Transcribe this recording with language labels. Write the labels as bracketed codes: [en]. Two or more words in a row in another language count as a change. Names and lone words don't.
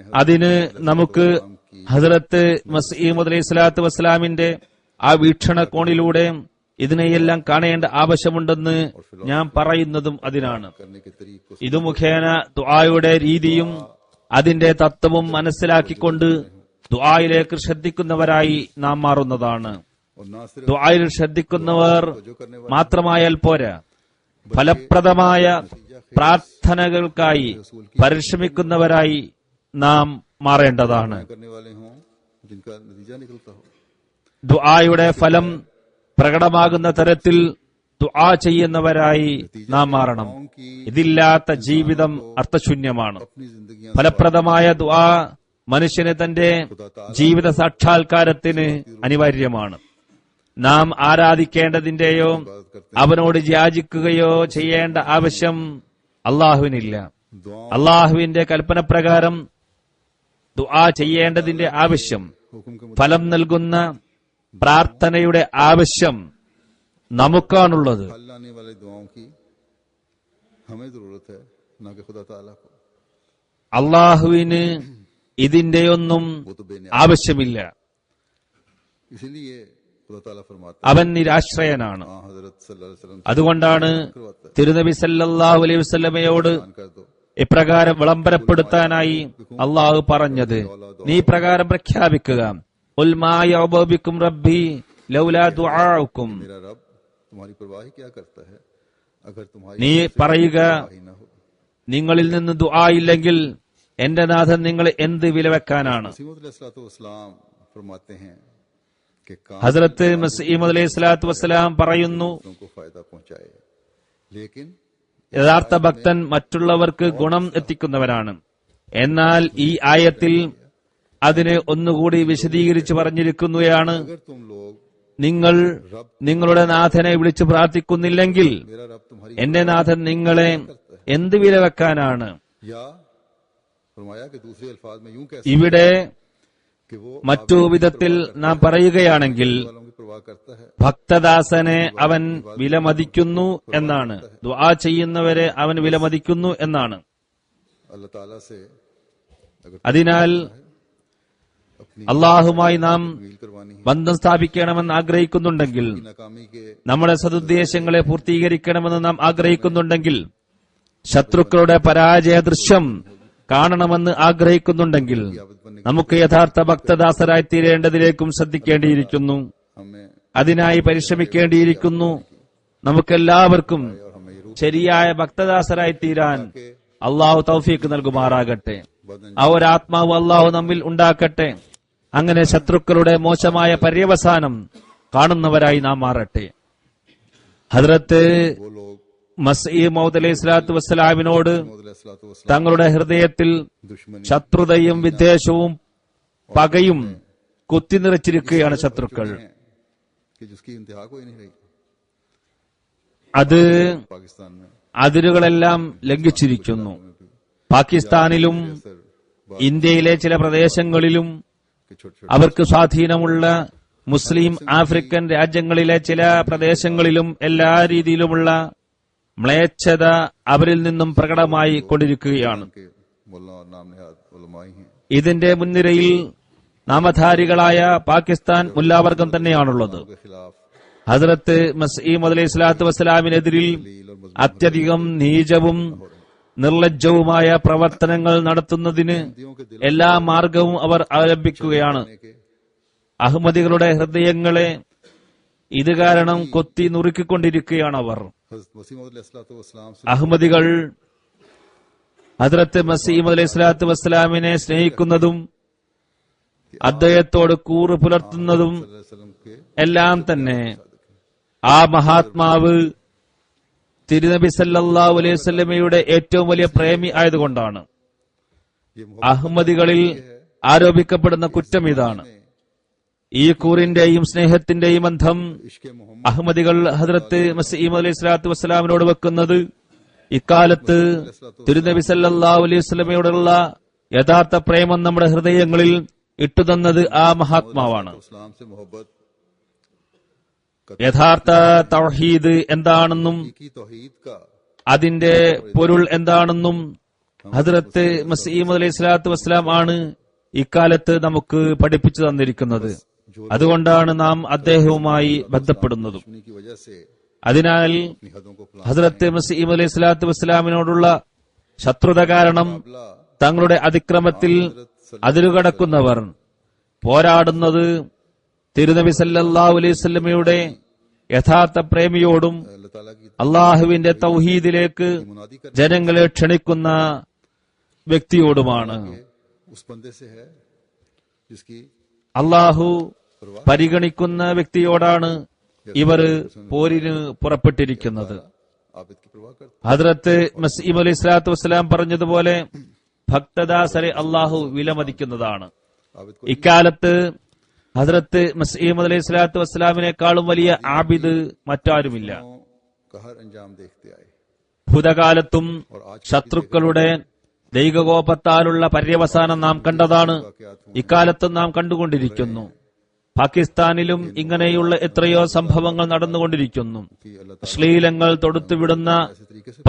[ml] അതിന് നമുക്ക് ഹസ്രത്ത് മസീഹ് [ar] عليه الصلاة والسلام [ml] ആ വീക്ഷണകോണിലൂടെ ഇതിനെയെല്ലാം കാണേണ്ട ആവശ്യമുണ്ടെന്ന് ഞാൻ പറയുന്നതും അതിനാണ്. [ur] کرنے کے طریقے کو [ml] ഇതു മുഖേന ദുആയുടെ രീതിയും അതിന്റെ തത്വവും മനസ്സിലാക്കിക്കൊണ്ട് ദുആയിലേക്ക് ശ്രദ്ധിക്കുന്നവരായി നാം മാറുന്നതാണ്. [ur] اور نہ صرف [ml] ദുആയിൽ ശ്രദ്ധിക്കുന്നവർ മാത്രമായാൽ പോരാ, ഫലപ്രദമായ പ്രാർത്ഥനകൾക്കായി പരിശ്രമിക്കുന്നവരായി നാം മാറേണ്ടതാണ്. [ur] کرنے والے ہوں جن کا نتیجہ نکلتا ہو. [ml] ദുആയുടെ ഫലം പ്രകടമാകുന്ന തരത്തിൽ ദുആ ചെയ്യുന്നവരായി നാം മാറണം. ഇതില്ലാത്ത ജീവിതം അർത്ഥശൂന്യമാണ്. [ur] اپنی زندگیاں [ml] ഫലപ്രദമായ ദുആ മനുഷ്യന് തന്റെ ജീവിത സാക്ഷാത്കാരത്തിന് അനിവാര്യമാണ്. നാം ആരാധിക്കേണ്ടതിന്റെയോ അവനോട് യാചിക്കുകയോ ചെയ്യേണ്ട ആവശ്യം അള്ളാഹുവിനില്ല. അള്ളാഹുവിന്റെ കൽപ്പനപ്രകാരം ദുആ ചെയ്യേണ്ടതിന്റെ ആവശ്യം, [ur] حکم کے [ml] ഫലം നൽകുന്ന പ്രാർത്ഥനയുടെ ആവശ്യം നമുക്കാണുള്ളത്. [ur] مطابق لانے والے دعاؤں کی ہمیں ضرورت ہے، نہ کہ خدا تعالیٰ کو. [ml] അള്ളാഹുവിന് ഇതിന്റെയൊന്നും [ur] وہ تو بے نیاز, [ml] ആവശ്യമില്ല. [ur] اسی لیے خدا تعالیٰ فرماتا [ml] അവൻ നിരാശ്രയനാണ്. [ur] ہے، ہاں حضرت [ar] صلى الله عليه وسلم [ml] അതുകൊണ്ടാണ് തിരുനബി [ar] صلى الله عليه وسلم [ur] سے کر دو [ml] ഇപ്രകാരം വിളംബരപ്പെടുത്താനായി അള്ളാഹു പറഞ്ഞത്, നീ പ്രകാരം പ്രഖ്യാപിക്കുക, [ar] قل ما يعبأ بكم ربي لولا دعاؤكم. [ur] میرا رب تمہاری پرواہ ہی کیا کرتا ہے اگر تمہاری [ml] നീ പറയുക, [ur] پرواہ نہ ہو. [ml] നിങ്ങളിൽ നിന്ന് ദുആ ഇല്ലെങ്കിൽ എന്റെ നാഥൻ നിങ്ങൾ എന്ത് വിലവെക്കാനാണ്. [ur] مسیح علیہ السلام فرماتے ہیں کہ کام [ml] ഹസ്രത്ത് മസീഹ് [ar] عليه الصلاة والسلام [ml] പറയുന്നു, [ur] کو فائدہ پہنچائے، لیکن [ml] യഥാർത്ഥ ഭക്തൻ മറ്റുള്ളവർക്ക് ഗുണം എത്തിക്കുന്നവനാണ്. എന്നാൽ ഈ ആയത്തിൽ അതിനെ ഒന്നുകൂടി വിശദീകരിച്ച് പറഞ്ഞിരിക്കുകയാണ്, [ur] اگر تم لوگ [ml] നിങ്ങൾ നിങ്ങളുടെ നാഥനെ വിളിച്ചു പ്രാർത്ഥിക്കുന്നില്ലെങ്കിൽ [ur] میرا رب تمہاری [ml] എന്റെ നാഥൻ നിങ്ങളെ എന്ത് വില വെക്കാനാണ്. [ur] یا فرمایا کہ دوسرے الفاظ میں یوں کہہ [ml] ഇവിടെ [ur] کہ وہ [ml] മറ്റു വിധത്തിൽ നാം പറയുകയാണെങ്കിൽ [ur] والوں کی پرواہ کرتا ہے. [ml] ഭക്തദാസനെ അവൻ വിലമതിക്കുന്നു എന്നാണ്. ദുആ ചെയ്യുന്നവരെ അവൻ വിലമതിക്കുന്നു എന്നാണ്. [ur] اللہ تعالیٰ سے اگر [ml] അതിനാൽ [ur] अपनी [ml] അള്ളാഹുമായി നാം [ur] تکمیل کروانی ہے, [ml] ബന്ധം സ്ഥാപിക്കണമെന്ന് ആഗ്രഹിക്കുന്നുണ്ടെങ്കിൽ, [ur] ناکامی کے [ml] നമ്മുടെ സദുദ്ദേശങ്ങളെ പൂർത്തീകരിക്കണമെന്ന് നാം ആഗ്രഹിക്കുന്നുണ്ടെങ്കിൽ, ശത്രുക്കളുടെ പരാജയ ദൃശ്യം കാണണമെന്ന് ആഗ്രഹിക്കുന്നുണ്ടെങ്കിൽ നമുക്ക് യഥാർത്ഥ ഭക്തദാസരായി തീരേണ്ടതിലേക്കും ശ്രദ്ധിക്കേണ്ടിയിരിക്കുന്നു. [ur] हमें [ml] അതിനായി പരിശ്രമിക്കേണ്ടിയിരിക്കുന്നു. നമുക്കെല്ലാവർക്കും ശരിയായ ഭക്തദാസരായി തീരാൻ അള്ളാഹു തൗഫീക്ക് നൽകുമാറാകട്ടെ. ആ ഒരാത്മാവ് അള്ളാഹു നമ്മിൽ ഉണ്ടാക്കട്ടെ. അങ്ങനെ ശത്രുക്കളുടെ മോശമായ പര്യവസാനം കാണുന്നവരായി നാം മാറട്ടെ. ഹദ്റത്ത് [ur] وہ لوگ [ml] മസീഹ് മൗഊദ് [ar] عليه الصلاة والسلام [ur] मोहम्मद [ml] തങ്ങളുടെ ഹൃദയത്തിൽ [ur] दुश्मनी [ml] ശത്രുതയും വിദ്വേഷവും പകയും കുത്തിനിറച്ചിരിക്കുകയാണ് ശത്രുക്കൾ. [ur] ہے کہ جس کی انتہا کوئی نہیں رہی [ml] അത് [ur] پاکستان میں [ml] അതിരുകളെല്ലാം ലംഘിച്ചിരിക്കുന്നു. പാകിസ്ഥാനിലും ഇന്ത്യയിലെ ചില പ്രദേശങ്ങളിലും [ur] کہ چھوٹے [ml] അവർക്ക് സ്വാധീനമുള്ള മുസ്ലിം ആഫ്രിക്കൻ രാജ്യങ്ങളിലെ ചില പ്രദേശങ്ങളിലും എല്ലാ രീതിയിലുമുള്ള മ്ലേച്ഛത അവരിൽ നിന്നും പ്രകടമായി കൊണ്ടിരിക്കുകയാണ്. [ur] کے ملا اور نام نہاد علما ہی ہیں [ml] ഇതിന്റെ മുൻനിരയിൽ നാമധാരികളായ പാകിസ്ഥാൻ മുല്ലാവർഗം തന്നെയാണുള്ളത്. [ur] کے خلاف [ml] ഹദ്റത്ത് മസീഹ് [ar] عليه الصلاة والسلام [ml] അത്യധികം നീചവും നിർലജ്ജവുമായ പ്രവർത്തനങ്ങൾ നടത്തുന്നതിന് എല്ലാ മാർഗവും അവർ അവലംബിക്കുകയാണ്. [ur] के [ml] അഹ്മദികളുടെ ഹൃദയങ്ങളെ ഇത് കാരണം കൊത്തി നുറുക്കിക്കൊണ്ടിരിക്കുകയാണ് അവർ. [ur] حضرت مسیح موعود علیہ السلام سے [ml] അഹ്മദികൾ ഹദ്റത്ത് മസീഹ് [ar] عليه الصلاة والسلام [ml] സ്നേഹിക്കുന്നതും അദ്ദേഹത്തോട് കൂറ് പുലർത്തുന്നതും [ur] وسلم کے [ml] എല്ലാം തന്നെ ആ മഹാത്മാവ് തിരുനബി [ar] صلى الله عليه وسلم [ml] ഏറ്റവും വലിയ പ്രേമി ആയതുകൊണ്ടാണ്. [ur] ये [ml] അഹ്മദികളിൽ ആരോപിക്കപ്പെടുന്ന കുറ്റം ഇതാണ്. ഈ കൂറിന്റെയും സ്നേഹത്തിന്റെയും ബന്ധം [ur] عشق محمد [ml] അഹ്മദികൾ ഹദ്റത്ത് മസീഹ് [ar] عليه الصلاة والسلام [ml] വെക്കുന്നത് ഇക്കാലത്ത് തിരുനബി [ar] صلى الله عليه وسلم [ml] യഥാർത്ഥ പ്രേമം നമ്മുടെ ഹൃദയങ്ങളിൽ ഇട്ടുതന്നത് ആ മഹാത്മാവാണ്. [ur] اسلام سے محبت [ml] യഥാർത്ഥ തൗഹീദ് എന്താണെന്നും [ur] کی توحید کا [ml] അതിന്റെ പൊരുൾ എന്താണെന്നും ഹദ്റത്ത് മസീഹ് [ar] عليه الصلاة والسلام [ml] ആണ് ഇക്കാലത്ത് നമുക്ക് പഠിപ്പിച്ചു തന്നിരിക്കുന്നത്. അതുകൊണ്ടാണ് നാം അദ്ദേഹവുമായി ബന്ധപ്പെടുന്നതും. [ur] دشمنی کی وجہ سے [ml] അതിനാൽ [ur] اپنی حدوں کو پھلانے [ml] ഹദ്റത്ത് മസീഹ് [ar] عليه الصلاة والسلام [ml] ശത്രുത കാരണം തങ്ങളുടെ അതിക്രമത്തിൽ അതിരുകടക്കുന്നവർ പോരാടുന്നത് തിരുനബി [ar] صلى الله عليه وسلم [ml] യഥാർത്ഥ പ്രേമിയോടും [ur] اللہ تعالیٰ کی [ml] അള്ളാഹുവിന്റെ തൗഹീദിലേക്ക് [ur] منادی کر [ml] ജനങ്ങളെ ക്ഷണിക്കുന്ന വ്യക്തിയോടുമാണ്. [ur] اس بندے سے ہے جس کی [ml] അള്ളാഹു പരിഗണിക്കുന്ന വ്യക്തിയോടാണ് ഇവർ പോരിന് പുറപ്പെട്ടിരിക്കുന്നത്. [ur] عابد کی پرواہ کرتے [ml] ഹദ്റത്ത് മസീഹ് [ar] عليه الصلاة والسلام [ml] പറഞ്ഞതുപോലെ ഭക്തദാസരെ അള്ളാഹു വിലമതിക്കുന്നതാണ്. [ur] عابد کو [ml] ഇക്കാലത്ത് ഹദ്റത്ത് മസീഹ് [ar] عليه الصلاة والسلام [ml] വലിയ ആബിദ് മറ്റാരുമില്ല. [ur] کا ہر انجام دیکھتے آئے [ml] ഭൂതകാലത്തും ശത്രുക്കളുടെ ദൈവകോപത്താലുള്ള പര്യവസാനം നാം കണ്ടതാണ്. ഇക്കാലത്തും നാം കണ്ടുകൊണ്ടിരിക്കുന്നു. പാകിസ്ഥാനിലും ഇങ്ങനെയുള്ള എത്രയോ സംഭവങ്ങൾ നടന്നുകൊണ്ടിരിക്കുന്നു. [ur] کہ اللہ [ml] അശ്ലീലങ്ങൾ തൊടുത്തുവിടുന്ന [ur] ایسے طریقے سے